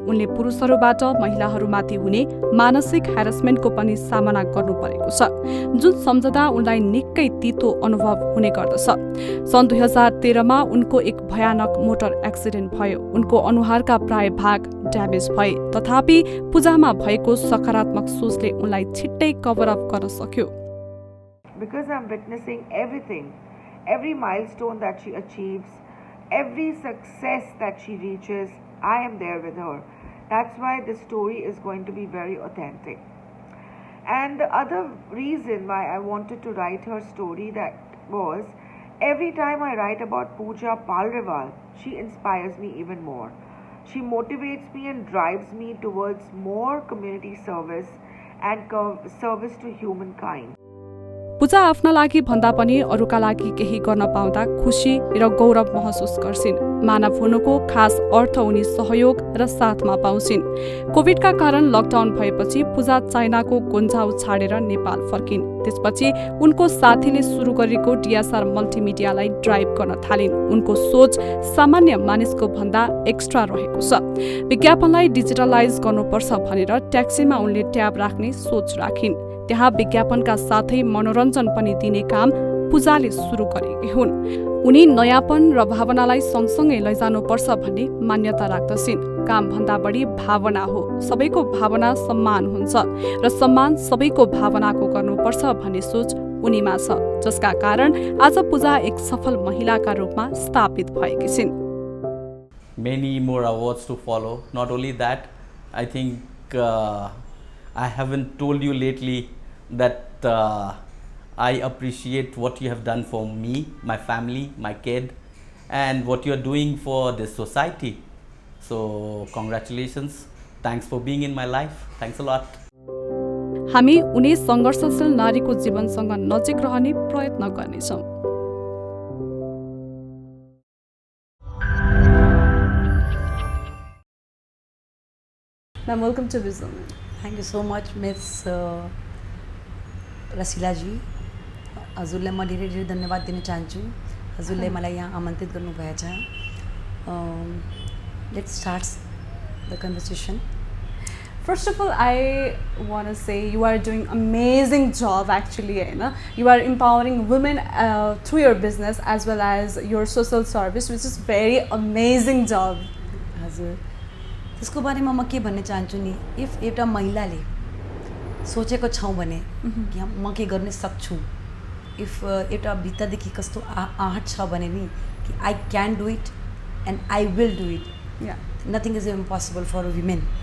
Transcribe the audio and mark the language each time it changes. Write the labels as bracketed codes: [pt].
[ne] उनले पुरुषहरूबाट महिलाहरूमाथि हुने मानसिक ह्यारेसमेन्टको पनि सामना गर्नु परेको छ, जुन सम्झदा उनलाई निकै तितो अनुभव हुने गर्दछ। सन् 2013 मा उनको एक भयानक मोटर एक्सिडेन्ट भयो। उनको अनुहारका प्राय भाग ड्यामेज भए, तथापि पूजामा भएको सकारात्मक सोचले उनलाई छिट्टै कभर अप गर्न सक्यो। [en] Because I'm witnessing everything, every milestone that she achieves, every success that she reaches, I am there with her. That's why this story is going to be very authentic. And the other reason why I wanted to write her story that was, every time I write about Pooja Palriwal, she inspires me even more. She motivates me and drives me towards more community service and service to humankind. [ne] पूजा आफ्ना लागि भन्दा पनि अरूका लागि केही गर्न पाउँदा खुसी र गौरव महसुस गर्छिन्। मानव हुनुको खास अर्थ उनी सहयोग र साथमा पाउँछिन्। कोभिडका कारण लकडाउन भएपछि पूजा चाइनाको गुन्जाउ छाडेर नेपाल फर्किन्। त्यसपछि उनको साथीले सुरु गरेको DSR मल्टिमिडियालाई ड्राइभ गर्न थालिन्। उनको सोच सामान्य मानिसको भन्दा एक्स्ट्रा रहेको छ। विज्ञापनलाई डिजिटलाइज गर्नुपर्छ भनेर ट्याक्सीमा उनले ट्याब राख्ने सोच राखिन्। त्यहाँ विज्ञापनका साथै मनोरञ्जन पनि दिने काम पूजाले सुरु गरेकी हुन्। उनी नयाँपन र भावनालाई सँगसँगै लैजानुपर्छ भन्ने मान्यता राख्दछिन्। काम भन्दा बढी भावना हो, सबैको भावना सम्मान हुन्छ र सम्मान सबैको भावनाको गर्नुपर्छ भन्ने सोच उनीमा छ, जसका कारण आज पूजा एक सफल महिलाका रूपमा स्थापित भएकी छिन्। [en] Many more awards to follow. Not only that, I think I haven't told you lately that I appreciate what you have done for me, my family, my kid, and what you're doing for this society. So congratulations. Thanks for being in my life. Thanks a lot. [ne] हामी उनी संघर्षशील नारीको जीवनसँग नजिक रहने प्रयत्न गर्नेछौँ। [en] Ma'am, welcome to Visaman. Thank you so much, Ms. Rasila ji. [ne] हजुरलाई म धेरै धेरै धन्यवाद दिन चाहन्छु। हजुरले मलाई यहाँ आमन्त्रित गर्नुभएछ। [en] Let's start the conversation. First of all, I want to say you are doing amazing job actually. You are empowering women through your business as well as your social service, which is very amazing job. [ne] हजुर, त्यसको बारेमा म के भन्न चाहन्छु नि, if एउटा महिलाले सोचेको छौँ भने कि म के गर्न सक्छु, इफ एउटा भित्रदेखि कस्तो आहट छ भने नि कि [en] I can do it and I will do it, nothing is impossible for women.